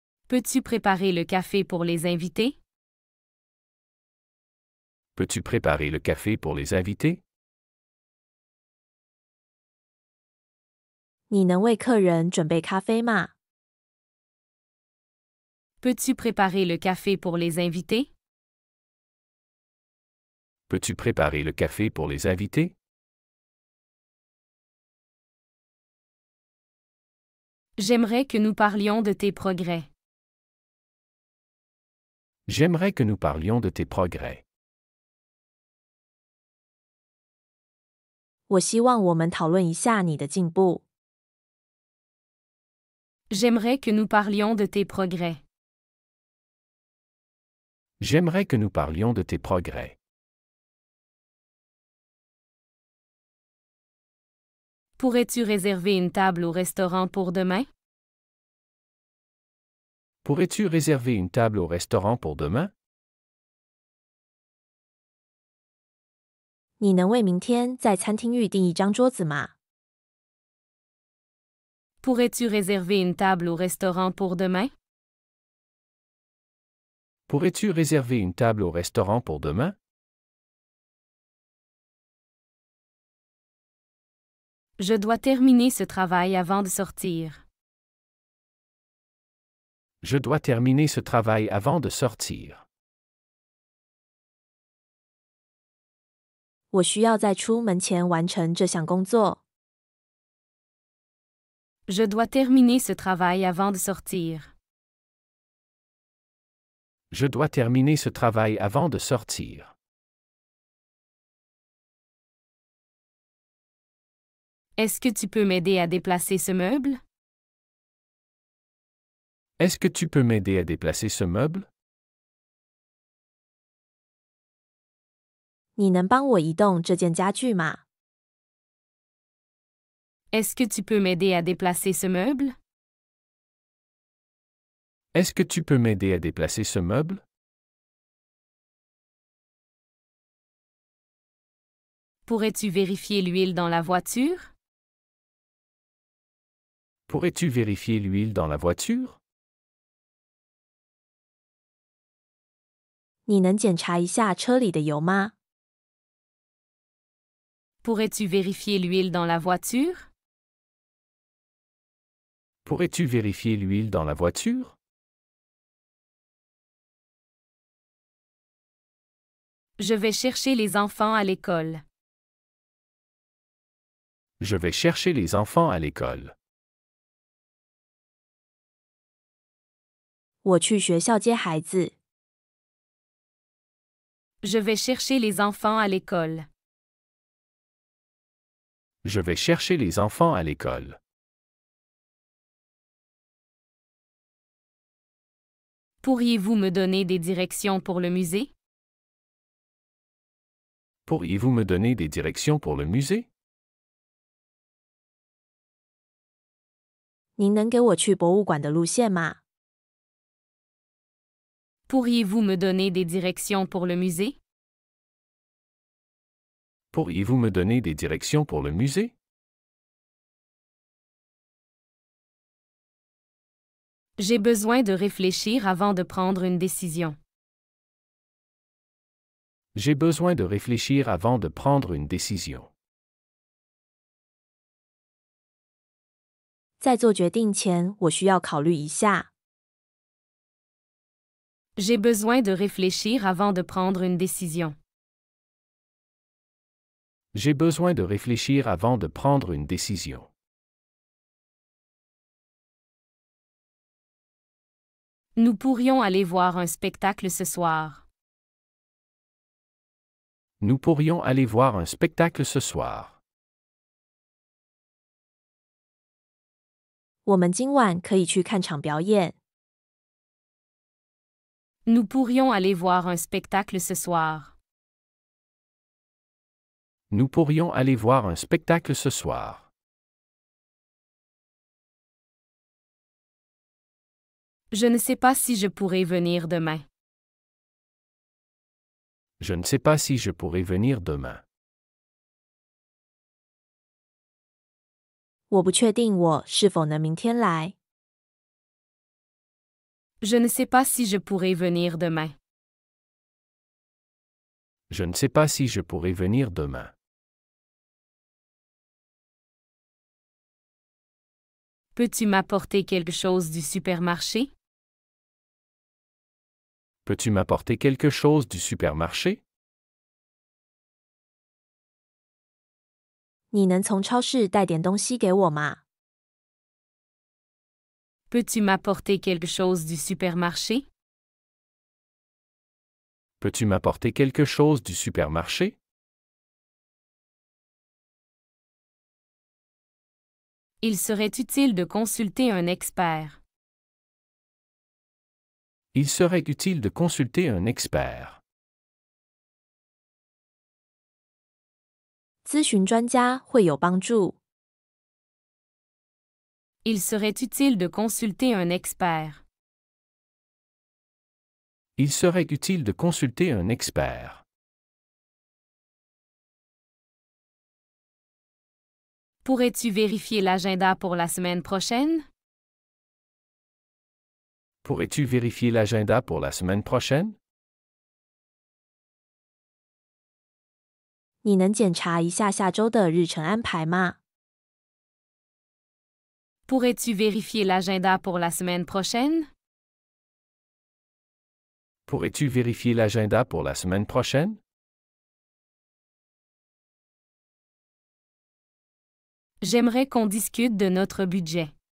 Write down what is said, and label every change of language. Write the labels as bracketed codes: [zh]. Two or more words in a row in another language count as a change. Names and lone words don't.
[fr] Peux-tu préparer le café pour les invités? Peux-tu préparer le café pour les invités? [zh] 你能为客人准备咖啡吗？ [fr] Peux-tu préparer le café pour les invités? Peux-tu préparer le café pour les invités? J'aimerais que nous parlions de tes progrès. J'aimerais que nous parlions de tes progrès. [zh] 我希望我们讨论一下你的进步。 [fr] J'aimerais que nous parlions de tes progrès. J'aimerais que nous parlions de tes progrès. Pourrais-tu réserver une table au restaurant pour demain? Pourrais-tu réserver une table au restaurant pour demain? [zh] 你能为明天在餐厅预订一张桌子吗？ [fr] Pourrais-tu réserver une table au restaurant pour demain? Pourrais-tu réserver une table au restaurant pour demain? Je dois terminer ce travail avant de sortir. Je dois terminer ce travail avant de sortir. [zh] 我需要在出门前完成这项工作。 [fr] Je dois terminer ce travail avant de sortir. Je dois terminer ce travail avant de sortir. Est-ce que tu peux m'aider à déplacer ce meuble? Est-ce que tu peux m'aider à déplacer ce meuble? [zh] 你能帮我移动这件家具吗？ [fr] Est-ce que tu peux m'aider à déplacer ce meuble? Est-ce que tu peux m'aider à déplacer ce meuble? Pourrais-tu vérifier l'huile dans la voiture? Pourrais-tu vérifier l'huile dans la voiture? [zh] 你能检查一下车里的油吗？ [fr] Pourrais-tu vérifier l'huile dans la voiture? Pourrais-tu vérifier l'huile dans la voiture? Je vais chercher les enfants à l'école. Je vais chercher les enfants à l'école. [zh] 我去学校接孩子。 [fr] Je vais chercher les enfants à l'école. Je vais chercher les enfants à l'école. Pourriez-vous me donner des directions pour le musée? Pourriez-vous me donner des directions pour le musée? [zh] 您能给我去博物馆的路线吗？ [fr] Pourriez-vous me donner des directions pour le musée? Pourriez-vous me donner des directions pour le musée? J'ai besoin de réfléchir avant de prendre une décision. J'ai besoin de réfléchir avant de prendre une décision. [zh] 在做决定前，我需要考虑一下。 [fr] J'ai besoin de réfléchir avant de prendre une décision. J'ai besoin de réfléchir avant de prendre une décision. Nous pourrions aller voir un spectacle ce soir. Nous pourrions aller voir un spectacle ce soir. [zh] 我们今晚可以去看场表演。 [fr] Nous pourrions aller voir un spectacle ce soir. Nous pourrions aller voir un spectacle ce soir. Je ne sais pas si je pourrai venir demain. Je ne sais pas si je pourrai venir demain. [zh] 我不确定我是否能明天来。 [fr] Je ne sais pas si je pourrai venir demain. Je ne sais pas si je pourrai venir demain. Peux-tu m'apporter quelque chose du supermarché? Peux-tu m'apporter quelque chose du supermarché? [zh] 你能从超市带点东西给我吗？ [fr] Peux-tu m'apporter quelque chose du supermarché? Peux-tu m'apporter quelque chose du supermarché? Il serait utile de consulter un expert. Il serait utile de consulter un expert. [zh] 咨询专家会有帮助。 [fr] Il serait utile de consulter un expert. Il serait utile de consulter un expert. Pourrais-tu vérifier l'agenda pour la semaine prochaine? Pourrais-tu vérifier l'agenda pour la semaine prochaine? [zh] 你能检查一下下周的日程安排吗？ [fr] Pourrais-tu vérifier l'agenda pour la semaine prochaine? Pourrais-tu vérifier l'agenda pour la semaine prochaine? J'aimerais qu'on discute de notre budget.